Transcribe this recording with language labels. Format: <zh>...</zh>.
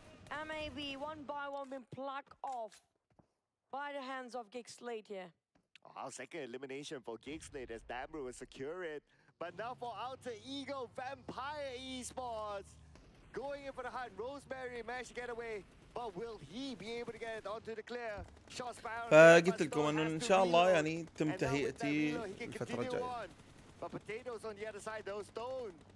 <en>MAB one by one been plucked off by the hands of GEEK SLATE here. Our second elimination for GEEK SLATE as Damru will secure it. But now for Alter Ego, Vampire Esports. Going in for the hunt. Rosemary managed to get away. But will he be able to get it onto the clear? Shots fired.</en> <ar>فقلت لكم انه ان شاء الله يعني تم تهيئتي الفترة الجاية.</ar> <en>But potatoes on the other side, those stone.</en>